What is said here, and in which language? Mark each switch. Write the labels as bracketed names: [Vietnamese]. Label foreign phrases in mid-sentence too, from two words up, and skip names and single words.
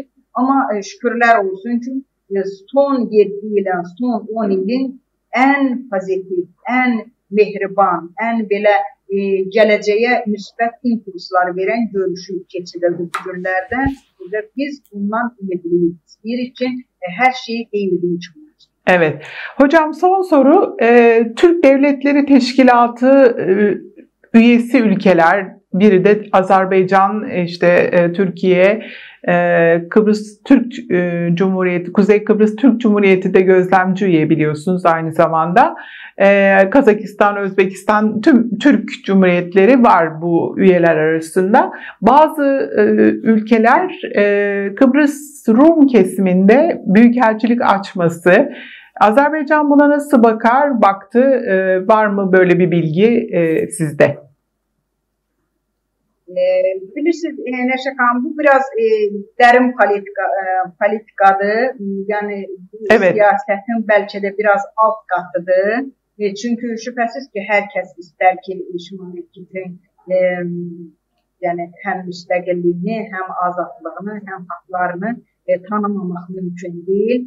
[Azerbaijani] Amma şükürlər olsun ki, son 7 ilin, son 10 ilin ən pozitiv, ən mehriban, ən belə gələcəyə müsbət impulslar verən görüşü keçirildi bu günlərdə və biz bundan ümidliyiz. İstəyirik ki, hər şey eynilik çıxır. [Turkish] Evet. Hocam son soru. Türk Devletleri Teşkilatı üyesi ülkeler, biri de Azerbaycan, işte Türkiye, Kıbrıs Türk Cumhuriyeti, Kuzey Kıbrıs Türk Cumhuriyeti de gözlemci üye biliyorsunuz aynı zamanda. Kazakistan, Özbekistan, tüm Türk Cumhuriyetleri var bu üyeler arasında. Bazı ülkeler Kıbrıs Rum kesiminde büyükelçilik açması. Azerbaycan buna nasıl bakar, baktı? Var mı böyle bir bilgi sizde? [Azerbaijani] Bilirsiniz Nəşə xanım, bu biraz dərin politikadır. Yəni [Turkish] evet. [Azerbaijani] Siyasetin bəlkə də biraz alt qatıdır. Çünki şübhəsiz ki, hər kəs istər ki, Şimali Kiprin yəni həm müstəqilliyini, həm azadlığını, həm haqlarını tanımamaq mümkün deyil.